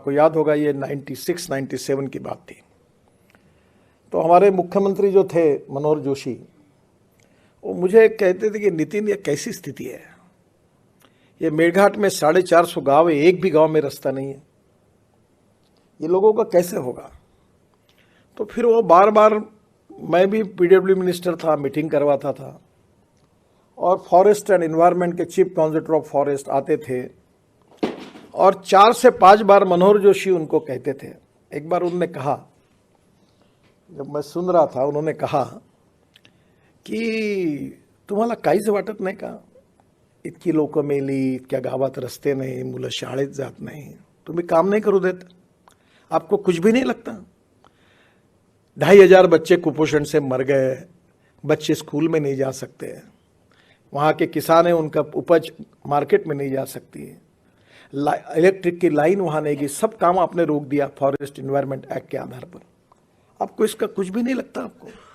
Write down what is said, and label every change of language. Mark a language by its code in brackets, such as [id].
[hi] आपको याद होगा, ये 96-97 की बात थी। तो हमारे मुख्यमंत्री जो थे मनोहर जोशी, वो मुझे कहते थे कि नितिन, ये कैसी स्थिति है, ये मेड़घाट में 450 गाँव है, एक भी गाँव में रास्ता नहीं है, ये लोगों का कैसे होगा। तो फिर वो बार बार, मैं भी पीडब्ल्यू मिनिस्टर था, मीटिंग करवाता था और फॉरेस्ट एंड एनवायरनमेंट के चीफ कॉन्जर्वेटर ऑफ फॉरेस्ट आते थे और 4 से 5 बार मनोहर जोशी उनको कहते थे। एक बार उन्होंने कहा, जब मैं सुन रहा था, उन्होंने कहा की [mr] तुम्हाला काहीच वाटत नाही का, इतकी लोक मेली, इतक्या गावात रस्ते नाही, मुलं शाळेत जात नाही, तुम्ही काम नहीं करू देत, [hi] आपको कुछ भी नहीं लगता। 2500 बच्चे कुपोषण से मर गए, बच्चे स्कूल में नहीं जा सकते, वहाँ के किसान हैं, उनका उपज मार्केट में नहीं जा सकती है, इलेक्ट्रिक की लाइन वहाँ नहीं गई, सब काम आपने रोक दिया फॉरेस्ट एनवायरनमेंट एक्ट के आधार पर, आपको इसका कुछ भी नहीं लगता आपको।